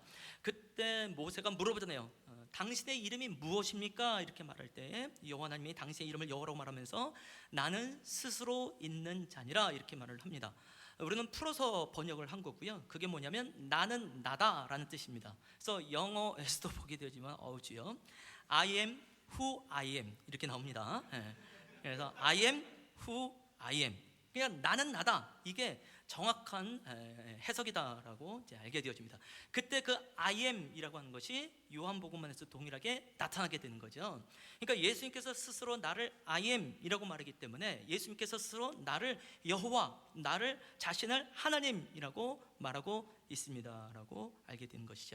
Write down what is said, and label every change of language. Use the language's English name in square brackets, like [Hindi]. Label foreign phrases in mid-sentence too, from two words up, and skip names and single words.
[Korean] 그때 모세가 물어보잖아요. 당신의 이름이 무엇입니까? 이렇게 말할 때 여호와 하나님이 당신의 이름을 여호와라고 말하면서 나는 스스로 있는 자니라 이렇게 말을 합니다. 우리는 풀어서 번역을 한 거고요. 그게 뭐냐면 나는 나다라는 뜻입니다. 그래서 영어에서도 보게 되지만 주요 [English] I am who I am [Korean] 이렇게 나옵니다. [English] 그래서 I am who I am, [Korean] 그냥 나는 나다, 이게 정확한 해석이다라고 이제 알게 되어집니다. 그때 그 [English] I am [Korean] 이라고 하는 것이 요한복음에서 동일하게 나타나게 되는 거죠. 그러니까 예수님께서 스스로 나를 [English] I am [Korean] 이라고 말하기 때문에 예수님께서 스스로 나를 여호와, 나를 자신을 하나님이라고 말하고 있습니다라고 알게 되는 것이죠.